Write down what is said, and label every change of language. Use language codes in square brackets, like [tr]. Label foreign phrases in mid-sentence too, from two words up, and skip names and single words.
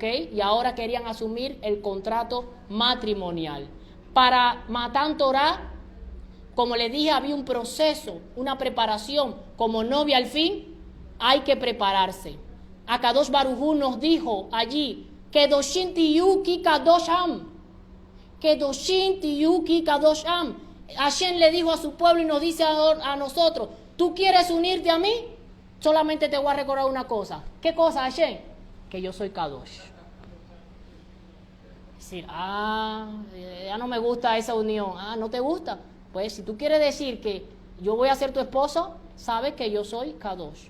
[es] Y ahora querían asumir el contrato matrimonial. Para Matan Torah, como les dije, había un proceso, una preparación. Como novia al fin, hay que prepararse. [he] הקדוש ברוך הוא [es] nos dijo allí, [he] קדושים תהיו כי קדוש אם. קדושים תהיו כי קדוש אם. [es] Hashem le dijo a su pueblo y nos dice a nosotros, ¿tú quieres unirte a mí? Solamente te voy a recordar una cosa. ¿Qué cosa, Hashem? Que yo soy Kadosh. Es decir, ya no me gusta esa unión. ¿No te gusta? Pues si tú quieres decir que yo voy a ser tu esposo, sabes que yo soy Kadosh.